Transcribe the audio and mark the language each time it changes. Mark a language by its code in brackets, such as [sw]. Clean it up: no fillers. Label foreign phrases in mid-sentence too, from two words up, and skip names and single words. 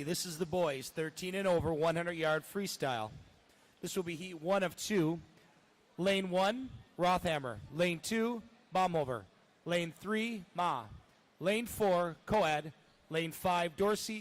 [en] This is the boys, 13 and over, 100-yard freestyle. This will be heat 1 of 2. Lane 1, Rothammer. Lane 2, Baumhover. Lane 3, Ma. Lane 4, Coad. Lane 5, Dorsey.